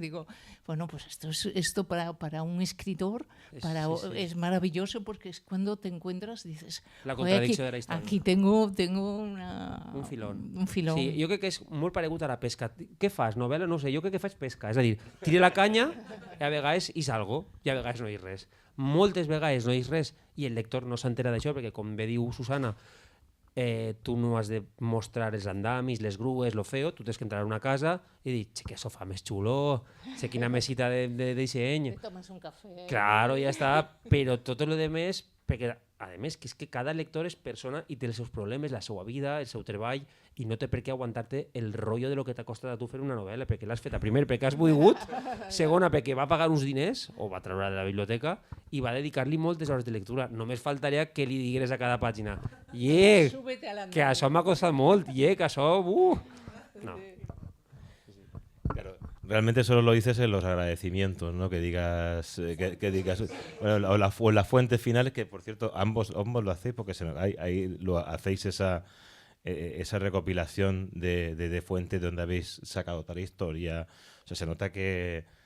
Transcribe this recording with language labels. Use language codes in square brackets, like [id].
[es] Y digo, bueno, pues esto para un escritor es maravilloso, porque es cuando te encuentras, dices, [ca] la contradicció de la història. [es] Aquí tengo un filón. Sí, [ca] jo crec que és molt paregut a la pesca. Què fas? Novel·la? No sé, jo crec que faig pesca. És a dir, tire la canya i a vegades hi salgo i a vegades no hi res. Moltes vegades no hi res i el lector no s'entera d'això, perquè, com bé diu Susana, tu no has de mostrar els andamis, les grues, [es] lo feo, [ca] tu tens que entrar a una casa i dir, que sofà més xulo, quina mesita de disseny. Te tomes un cafè. Claro, ja està, però tot el demés, perquè a més, que és que cada lector és persona i té els seus problemes, la seva vida, el seu treball, i no té per què aguantar-te el rotllo de lo que t'ha costat a tu fer una novel·la, perquè l'has feta, primer, perquè has volgut, segona, perquè va pagar uns diners, o va treure de la biblioteca, i va dedicar-li moltes hores de lectura. Només faltaria que li digués a cada pàgina, que això m'ha costat molt, que això... No. [es] Claro, realmente solo lo dices en los agradecimientos, ¿no? Que digas, bueno, o las fuentes finales, que por cierto ambos lo hacéis, porque ahí lo hacéis esa recopilación de fuentes donde habéis sacado tal historia. O sea, se nota que